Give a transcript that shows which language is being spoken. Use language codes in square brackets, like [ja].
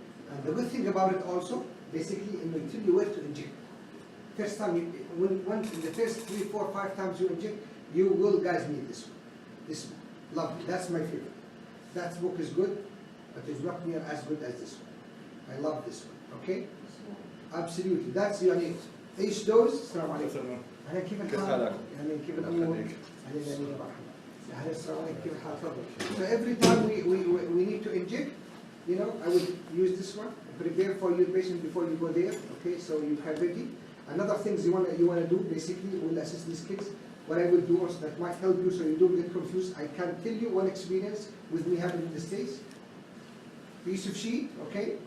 [en] And the good thing about it also, basically, it will tell you where to inject. First time, once in the first 3, 4, 5 times you inject, you will, guys, need this one. This one. Lovely. That's my favorite. That book is good, but it's not near as good as this one. I love this one. Okay? Absolutely. That's [ar] يعني ايش دوز؟ السلام عليكم. أهلا كيف الحال؟ أهلا كيف الأمور؟ أهلا مرحبا. أهلا السلام عليكم كيف الحال؟ تفضل. [en] So every time we need to inject, I will use this one. Prepare for your patient before you go there. Okay, so you have ready. Another things you wanna do, basically, will assist these kids. What I will do also that might help you so you don't get confused. I can tell you one experience with me having in the States. Piece of sheet, okay?